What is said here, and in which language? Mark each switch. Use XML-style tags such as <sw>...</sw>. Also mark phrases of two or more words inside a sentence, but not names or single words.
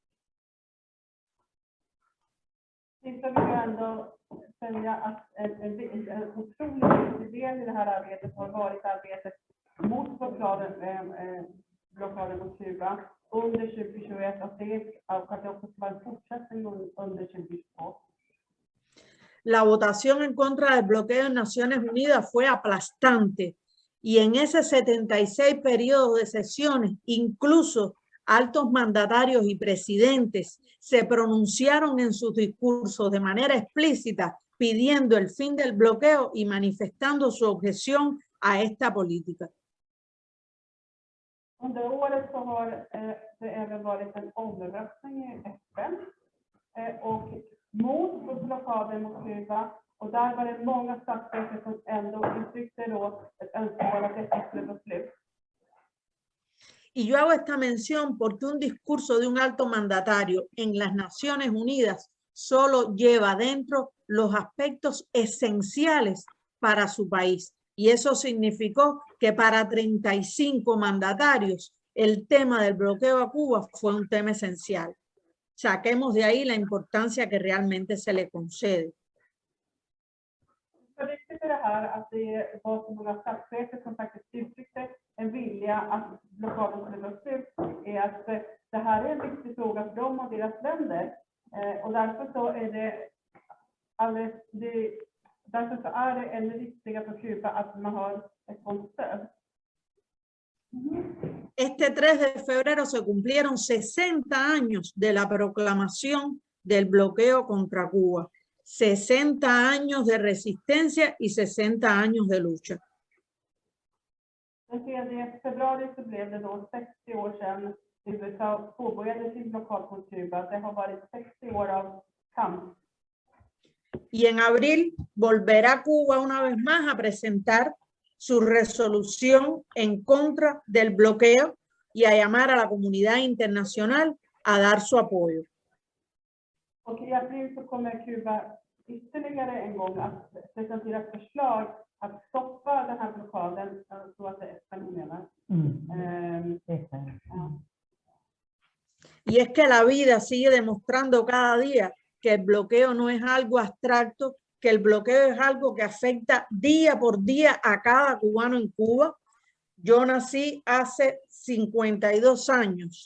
<sv>Sist vill jag ändå säga att en otroligt viktig del i det här arbetet har varit arbetet mot blockaden mot Kuba under 2021 och att det också ska vara en fortsättning under 2022.</sv> <es>La votación en contra del bloqueo en Naciones Unidas fue aplastante y en ese 76 periodos de sesiones, incluso altos mandatarios y presidentes se pronunciaron en sus discursos de manera explícita pidiendo el fin del bloqueo y manifestando su objeción a esta política.</es> <sv>Under året så har det även varit en omröstning i FN och mot blockaden mot Kuba, och där var det många statsledare som ändå uttryckte då ett önskemål att detta skulle få slut.</sv> <es>Y yo hago esta mención porque un discurso de un alto mandatario en las Naciones Unidas solo lleva dentro los aspectos esenciales para su país. Y eso significó que para 35 mandatarios el tema del bloqueo a Cuba fue un tema esencial. Saquemos de ahí la importancia que realmente se le concede.</es> <sv>Så viktigt är det här att det var så många statschefer som faktiskt uttryckte en vilja att blockaden skulle vara slut, är att det här är en viktig fråga för dem och deras länder. Och därför så är det ännu viktigare för Kuba att man har ett sådant stöd.</sv> <es>Este 3 de febrero se cumplieron 60 años de la proclamación del bloqueo contra Cuba. 60 años de resistencia y 60 años de lucha.</es> <sv>Den 3 februari så blev det då 60 år sedan USA påbörjade sin blockad mot Kuba. Det har varit 60 år av kamp.</sv> <es>Y en abril volverá Cuba una vez más a presentar su resolución en contra del bloqueo y a llamar a la comunidad internacional a dar su apoyo.</es> <sv>Och i april så kommer Kuba ytterligare en gång att presentera ett förslag att stoppa den här blockaden, så att det är FN menar. Ja.</sv> <es>Y es que la vida sigue demostrando cada día que el bloqueo no es algo abstracto, que el bloqueo es algo que afecta día por día a cada cubano en Cuba. Yo nací hace 52 años.</es>